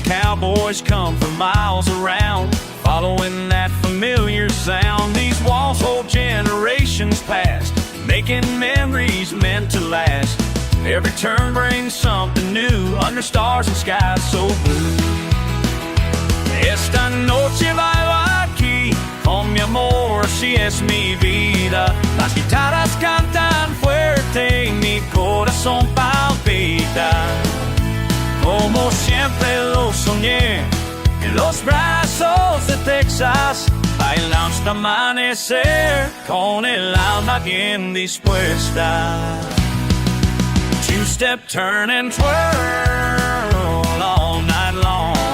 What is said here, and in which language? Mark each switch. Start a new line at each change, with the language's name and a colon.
English: Cowboys come from miles around, following that familiar sound. These walls hold generations past, making memories meant to last. Every turn brings something new, under stars and skies so blue.
Spanish: Esta noche bailo aquí, con mi amor, si es mi vida. Las guitarras cantan fuerte y mi corazón palpita. Como siempre lo soñé, en los brazos de Texas, bailando hasta amanecer, con el alma bien dispuesta.
English: Two-step turn and twirl all night long.